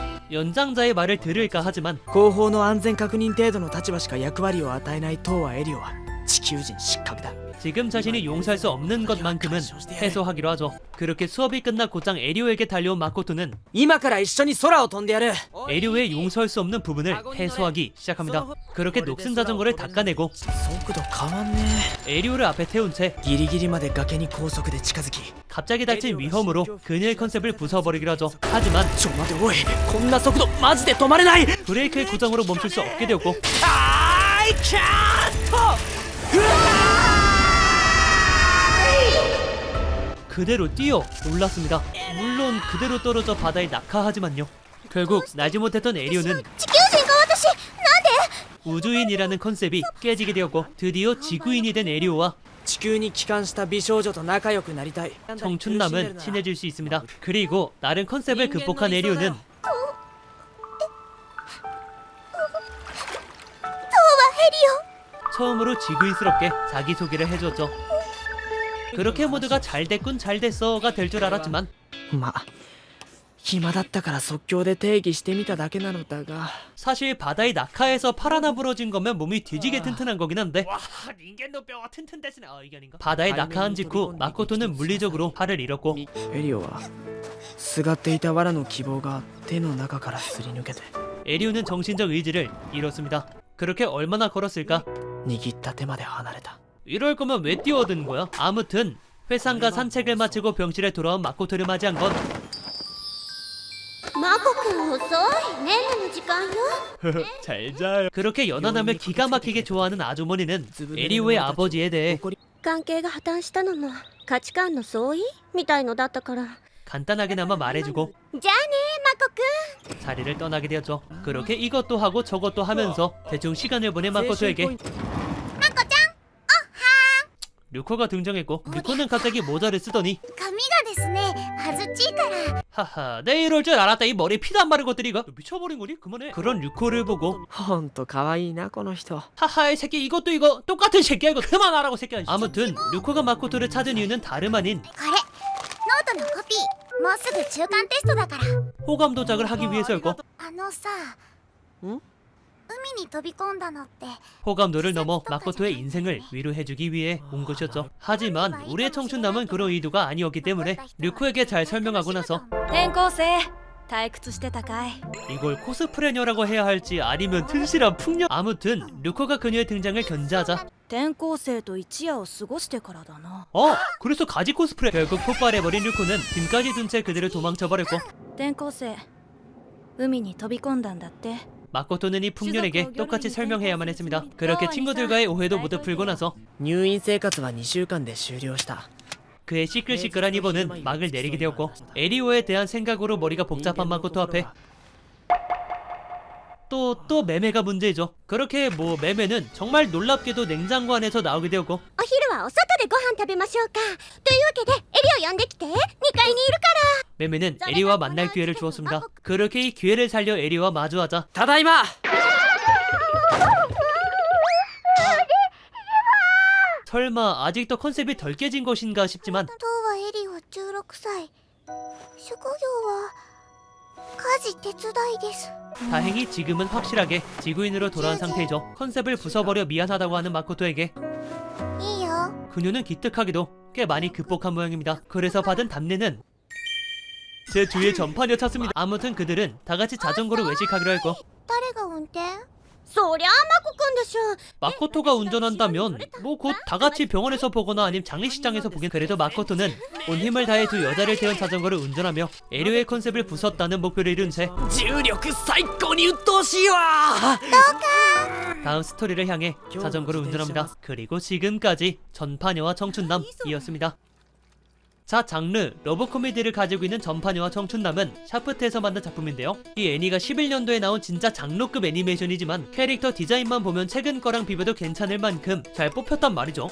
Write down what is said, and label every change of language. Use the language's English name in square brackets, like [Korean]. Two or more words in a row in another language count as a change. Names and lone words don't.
[Korean] 연장자의 말을 들을까 하지만 [Japanese] 後方の安全確認程度の立場しか役割を与えない東亜エリオは地球人失格だ。 [Korean] 지금 자신이 용서할 수 없는 것만큼은 해소하기로 하죠. 그렇게 수업이 끝나 곧장 에리오에게 달려온 마코토는 [Japanese] 今から一緒に空を飛んでやる。 [Korean] 에리오의 용서할 수 없는 부분을 해소하기 시작합니다. 그렇게 녹슨 자전거를 닦아내고 [Japanese] 速度変わんね [Korean] 에리오를 앞에 태운 채 [Japanese] え。ギリギリまで崖に高速で近づき、 [Korean] 갑자기 닥친 위험으로 그녀의 컨셉을 부숴버리기로 하죠. 하지만 [Japanese] ちょ待ておい、こんな速度マジで止まれない。 [Korean] 브레이크의 고장으로 멈출 수 없게 되었고 あーいキャーッと 그대로 뛰어 올랐습니다. 물론 그대로 떨어져 바다에 낙하하지만요. 결국 날지 못했던 에리오는 [Japanese] 地球人が私なんで [Korean] 우주인이라는 컨셉이 깨지게 되었고 드디어 지구인이 된 에리오와 [Japanese] 地球に帰還した美少女と仲良くなりたい。 [Korean] 청춘남은 친해질 수 있습니다. 그리고 다른 컨셉을 극복한 에리오는 東和ヘリオ 처음으로 지구인스럽게 자기소개를 해주었죠. 그렇게 모두가 잘 됐군 잘 됐어가 될 줄 알았지만 [Japanese] まあ暇だったから即興で定義してみただけなのだが、 [Korean] 사실 바다의 낙하에서 팔 하나 부러진 거면 몸이 뒤지게 튼튼한 거긴 한데 바다에 낙하한 직후 마코토는 물리적으로 팔을 잃었고 [Japanese] エリオはすがっていた藁の希望が手の中からすり抜けて [Korean] 에리오는 정신적 의지를 잃었습니다. 그렇게 얼마나 걸었을까? [Japanese] 握った手まで離れた。 [Korean] 이럴 거면 왜 뛰어든 거야? 아무튼 회상과 산책을 마치고 병실에 돌아온 마코토를 맞이한 건 [Japanese] マコ君遅い。ねんねの時間よ。 [Korean] 잘 자요. 그렇게 연하남을 기가 막히게 좋아하는 아주머니는 에리오의 아버지에 대해 [Japanese] 関係が破綻したのも価値観の相違みたいのだったから。 [Korean] 간단하게나마 말해주고 [Japanese] じゃあねマコ君。 [Korean] 자리를 떠나게 되었죠. 그렇게 이것도 하고 저것도 하면서 대충 시간을 보낸 마코토에게 류코가 등장했고 류코는 갑자기 모자를 쓰더니 [Japanese] 髪がですね恥ずっちいから [Korean] 하하 내 이럴 줄 알았다. 이 머리에 피도 안 바른 것들이 이거 미쳐버린 거니? 그만해. 그런 류코를 보고 [Japanese] ほんと可愛いなこの人。 [Korean] 하하 이 새끼 이것도 이거 똑같은 새끼야 이거 그만하라고 새끼야. 아무튼 류코가 마코토를 찾은 이유는 다름 아닌 [Japanese] これノートのコピーもうすぐ中間テストだから [Korean] 호감 도작을 하기 위해서였고 [Japanese] あのさん海に飛び込んだのって [Korean] 호감도를 넘어 마코토의 인생을 위로해주기 위해 온 것이었죠. 하지만 우리의 청춘남은 그런 의도가 아니었기 때문에 류코에게 잘 설명하고 나서 [Japanese] 転校生退屈してたかい。 [Korean] 이걸 코스프레녀라고 해야 할지 아니면 튼실한 풍녀. 아무튼 류코가 그녀의 등장을 견제하자 [Japanese] 転校生と一夜を過ごしてからだな。 [Korean] 그래서 가지 코스프레. 결국 폭발해버린 류코는 짐까지 둔 채 그대로 도망쳐버렸고 [Japanese] 転校生海に飛び込んだんだって。 [Korean] 마코토는 이 풍년에게 똑같이 설명해야만 했습니다. 그렇게 친구들과의 오해도 모두 풀고 나서 [Japanese] 入院生活は2週間で終了した。 [Korean] 그의 시끌시끌한 입원은 막을 내리게 되었고 에리오에 대한 생각으로 머리가 복잡한 마코토 앞에 또 매매가 문제죠. 그렇게 뭐 매매는 정말 놀랍게도 냉장고 안에서 나오게 되었고 [Japanese] お昼はお外でご飯食べましょうか。というわけでエリを呼んできて。2階にいるから。 [Korean] 매매는 에리와 만날 기회를 주었습니다. 그렇게 이 기회를 살려 에리와 마주하자 [Japanese] ただいま。 [Korean] 설마 아직도 컨셉이 덜 깨진 것인가 싶지만 [Japanese] 東和エリオ16歳職業は家事手伝いです [Korean] 다행히 지금은 확실하게 지구인으로 돌아온 상태이죠. 컨셉을 부숴버려 미안하다고 하는 마코토에게 [Japanese] いいよ [Korean] 그녀는 기특하게도 꽤 많이 극복한 모양입니다. 그래서 받은 답례는 제 주위에 전파녀 찾습니다. 아무튼 그들은 다같이 자전거를 외식하기로 했고 [Japanese] 誰が運転そりゃあマコ君でしょ。 [Korean] 마코토가 운전한다면 뭐 곧 다같이 병원에서 보거나 아니면 장례식장에서 보긴. 그래도 마코토는 온 힘을 다해 두 여자를 태운 자전거를 운전하며 에리오의 컨셉을 부쉈다는 목표를 이룬 채 [Japanese] 重力最高に鬱陶しいわ。 [Korean] 다음 스토리를 향해 자전거를 운전합니다. 그리고 지금까지 전파녀와 청춘남이었습니다. 자, 장르 러브 코미디를 가지고 있는 전파녀와 청춘남은 샤프트에서 만든 작품인데요. 이 애니가 11년도에 나온 진짜 장르급 애니메이션이지만 캐릭터 디자인만 보면 최근 거랑 비교도 괜찮을 만큼 잘 뽑혔단 말이죠.